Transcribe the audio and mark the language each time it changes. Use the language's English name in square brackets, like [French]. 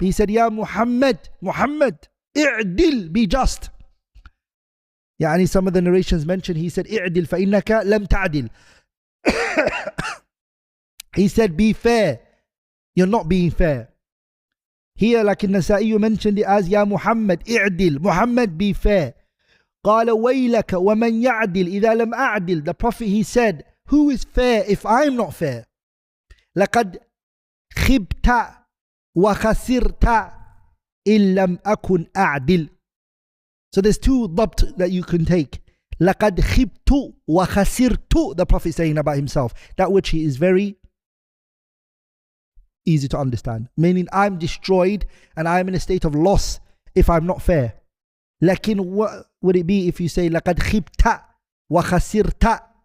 [English] He said, Ya Muhammad, Muhammad, i'dil, be just. Yani some of the narrations mentioned, he said, i'dil [Arabic] فَإِنَّكَ لَمْ تَعْدِل. [English] He said, be fair. You're not being fair. Here, like in Nasa'i, mentioned it as Ya Muhammad, i'dil. Muhammad, be fair. [Arabic] قال ويلك ومن يعدل إذا لم أعدل. [English] The Prophet, he said, who is fair if I'm not fair? [Arabic] لقد خبت وخسرت إن لم أكن أعدل. [English] So there's two ضبط that you can take. [Arabic] لقد خبت وخسرت. [English] The Prophet saying about himself, that which he is very easy to understand, meaning I'm destroyed and I'm in a state of loss if I'm not fair. Lakin, what would it be if you say [Arabic] لقد خبت وخسرت?